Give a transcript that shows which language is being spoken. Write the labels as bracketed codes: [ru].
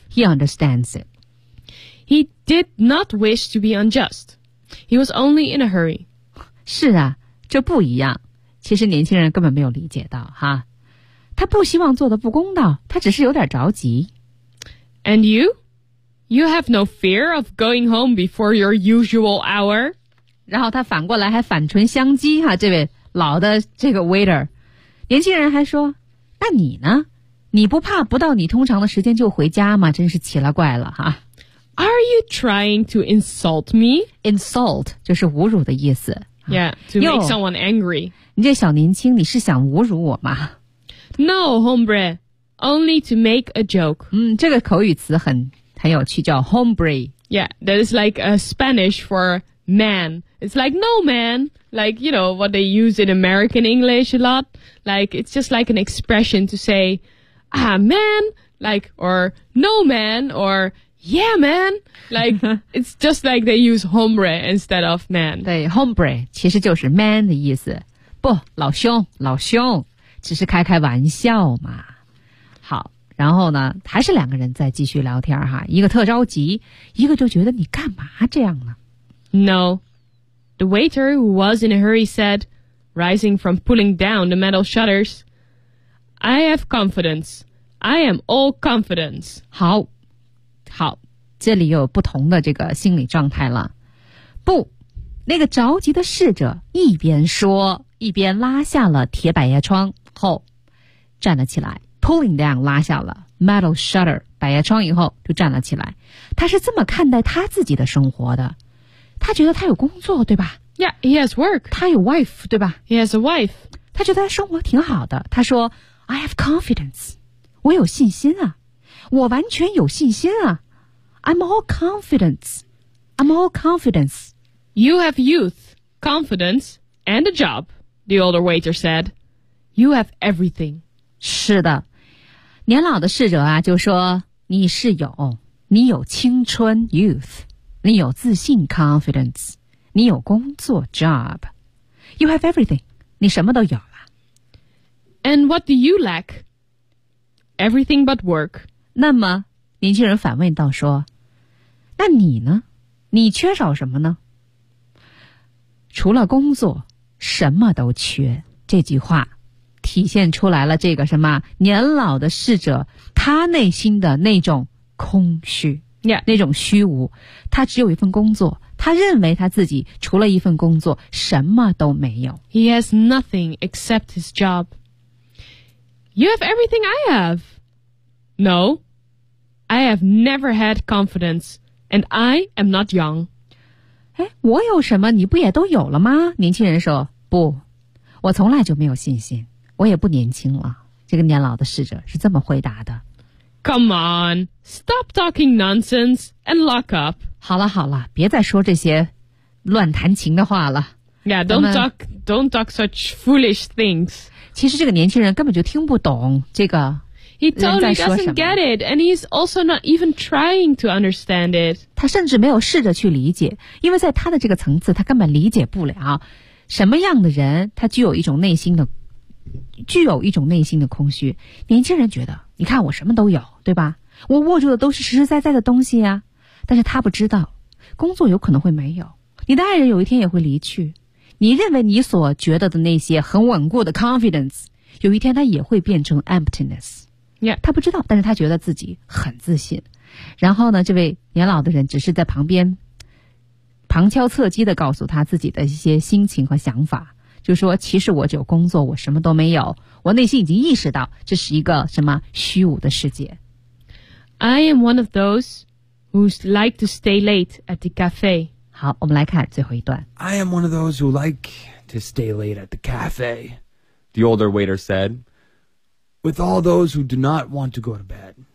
[en] He understands it. He did not wish to be unjust. He was only in a hurry. [zh] 是啊，这不一样。其实年轻人根本没有理解到哈，他不希望做得不公道，他只是有点着急。 [en] And you? You have no fear of going home before your usual hour? [zh] 然后他反过来还反唇相讥哈，这位老的这个 waiter。年轻人还说，那你呢？你不怕不到你通常的时间就回家吗？真是奇了怪了哈。 [en] Are you trying to insult me? [zh] Insult 就是侮辱的意思。 [en] Yeah, to make someone angry. [zh] 你这小年轻，你是想侮辱我吗？ [en] No, hombre, only to make a joke. [zh] 这个口语词很有趣，叫 hombre. [en] Yeah, that is like a Spanish for man. It's like no man, like, you know, what they use in American English a lot. Like, it's just like an expression to say,Ah, man, like, or no man, or yeah, man, like, it's just like they use hombre instead of man. [zh] 对 ,hombre, 其实就是 man 的意思。不，老兄，老兄，只是开开玩笑嘛。好，然后呢，还是两个人在继续聊天哈，一个特着急，一个就觉得你干嘛这样呢？ [en] No, the waiter who was in a hurry said, rising from pulling down the metal shutters,I have confidence. I am all confidence. [zh] 好，好，这里有不同的这个心理状态了。不，那个着急的侍者一边说，一边拉下了铁百叶窗后，站了起来 ， [en] pulling down [zh] 拉下了 [en] metal shutter [zh] 百叶窗以后就站了起来。他是这么看待他自己的生活的，他觉得他有工作，对吧 [en] ？Yeah, he has work. [zh] 他有 wife， 对吧 [en] ？He has a wife. [zh] 他觉得他生活挺好的。他说。 [en] I have confidence. [zh] 我有信心啊。我完全有信心啊。 [en] I'm all confidence. I'm all confidence. You have youth, confidence, and a job, the older waiter said. You have everything. [zh] 是的。年老的侍者啊就说你是有。你有青春 youth. 你有自信 confidence. 你有工作 job. [en] You have everything. [zh] 你什么都有。 And what do you lack? Everything but work. 那么，年轻人反问道说，那你呢？你缺少什么呢？除了工作，什么都缺。这句话体现出来了这个什么年老的侍者他内心的那种空虚、 yeah. 那种虚无。他只有一份工作，他认为他自己除了一份工作什么都没有。 [en] He has nothing except his job. You have everything I have. No, I have never had confidence, and I am not young. [zh] 哎，我有什么？你不也都有了吗？年轻人说，不，我从来就没有信心，我也不年轻了。这个年老的侍者是这么回答的。 [en] Come on, stop talking nonsense and lock up. [zh] 好了好了，别再说这些乱弹琴的话了。 [en] Yeah, don't talk such foolish things. [zh] 其实这个年轻人根本就听不懂这个。 [en] He totally doesn't get it, and he's also not even trying to understand it. [zh] 他甚至没有试着去理解，因为在他的这个层次，他根本理解不了什么样的人，他具有一种内心的空虚。年轻人觉得，你看我什么都有，对吧？我握住的都是实实在在的东西啊。但是他不知道，工作有可能会没有，你的爱人有一天也会离去，你认为你所觉得的那些很稳固的 confidence， 有一天它也会变成 emptiness。 Yeah. 他不知道，但是他觉得自己很自信。然后呢，这位年老的人只是在旁边旁敲侧击地告诉他自己的一些心情和想法，就说其实我只有工作，我什么都没有，我内心已经意识到这是一个什么虚无的世界。 [en] I am one of those who like to stay late at the cafe. [zh] 好，我们来看最后一段。 [en] I am one of those who like to stay late at the cafe, the older waiter saidWith all those who do not want to go to bed.